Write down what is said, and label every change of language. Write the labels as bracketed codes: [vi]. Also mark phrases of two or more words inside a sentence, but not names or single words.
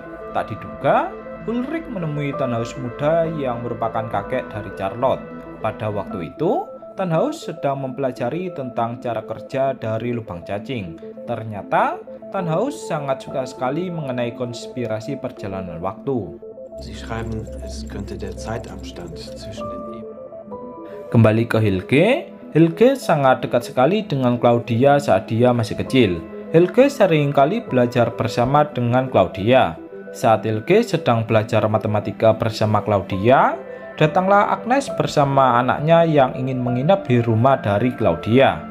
[id] Tak diduga, Ulrich menemui Tannhaus muda yang merupakan kakek dari Charlotte. Pada waktu itu, Tannhaus sedang mempelajari tentang cara kerja dari lubang cacing. Ternyata, Tannhaus sangat suka sekali mengenai konspirasi perjalanan waktu. [de] Sie schreiben, es könnte der Zeitabstand zwischen den Ebenen. [id] Kembali ke Helge, Helge sangat dekat sekali dengan Claudia saat dia masih kecil. Helge sering kali belajar bersama dengan Claudia. Saat Helge sedang belajar matematika bersama Claudia, datanglah Agnes bersama anaknya yang ingin menginap di rumah dari Claudia.